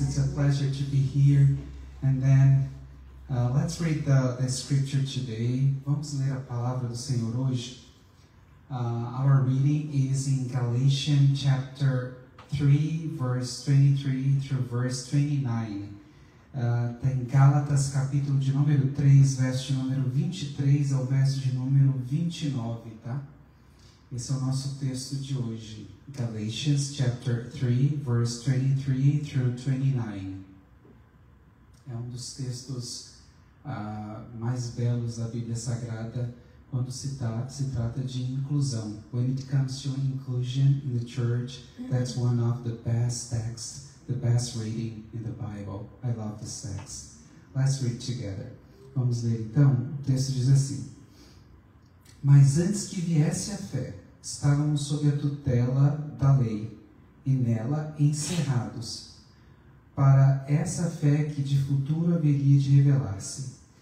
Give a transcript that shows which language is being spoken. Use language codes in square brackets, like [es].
[en] It's a pleasure to be here. And then, let's read the scripture today. [pt] Vamos ler a palavra do Senhor hoje. [en] Our reading is in Galatians chapter 3, verse 23 through verse 29. [pt] Está em Gálatas, capítulo de número 3, verso de número 23 ao verso de número 29, tá? Esse é o nosso texto de hoje. [en] Galatians, chapter 3, verse 23 through 29. [pt] É um dos textos mais belos da Bíblia Sagrada, quando se trata de inclusão. [en] When it comes to inclusion in the church, that's one of the best texts, the best reading in the Bible. I love this text. Let's read together. [pt] Vamos ler então. O texto diz assim: Mas antes que viesse a fé, estávamos sob a tutela da lei, e nela encerrados, para essa fé que de futuro haveria de revelar-se.